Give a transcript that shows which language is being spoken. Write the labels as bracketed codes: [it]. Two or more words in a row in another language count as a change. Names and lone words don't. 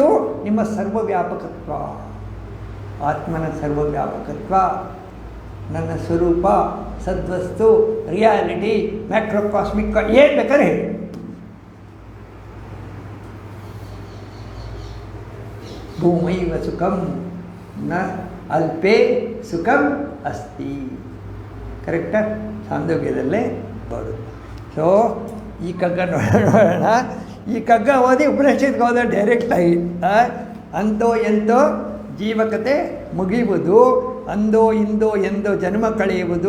[kn] ನಿಮ್ಮ ಸರ್ವವ್ಯಾಪಕತ್ವ, ಆತ್ಮನ ಸರ್ವವ್ಯಾಪಕತ್ವ, ನನ್ನ ಸ್ವರೂಪ, ಸದ್ವಸ್ತು, ರಿಯಾಲಿಟಿ, ಮ್ಯಾಕ್ರೋಕಾಸ್ಮಿಕ್, ಏನು ಬೇಕಾದ್ರೆ ಹೇಳಿ. [sa] भूमैव सुखं न अल्पे सुखं अस्ति. [kn] ಕರೆಕ್ಟಾ? ಛಾಂದೋಗ್ಯದಲ್ಲೇ ಬರುತ್ತೆ. ಸೊ ಈ ಕಗ್ಗ ನೋಡೋಣ. ಈ ಕಗ್ಗ ಓದಿ ಉಪನಿಷತ್ಗೆ ಹೋದ ಡೈರೆಕ್ಟಾಗಿ ಅಂತೋ ಎಂತೋ ಜೀವಕತೆ ಮುಗಿಯುವುದು, ಅಂದೋ ಇಂದೋ ಎಂದೋ ಜನ್ಮ ಕಳೆಯುವುದು.